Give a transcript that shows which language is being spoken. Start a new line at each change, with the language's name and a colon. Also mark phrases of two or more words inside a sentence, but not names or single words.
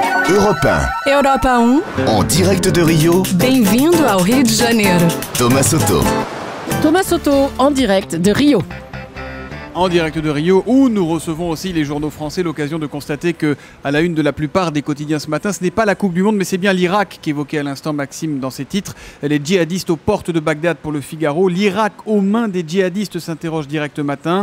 French: Europe 1. Europa 1. En direct de Rio.
Portuguese: Bem-vindo ao Rio de Janeiro.
French: Thomas Soto. Thomas Soto, en direct de Rio. En direct de Rio, où nous recevons aussi les journaux français, l'occasion de constater que, à la une de la plupart des quotidiens ce matin, ce n'est pas la Coupe du Monde, mais c'est bien l'Irak qu'évoquait à l'instant Maxime dans ses titres. Les djihadistes aux portes de Bagdad pour le Figaro. L'Irak aux mains des djihadistes, s'interroge Direct Matin.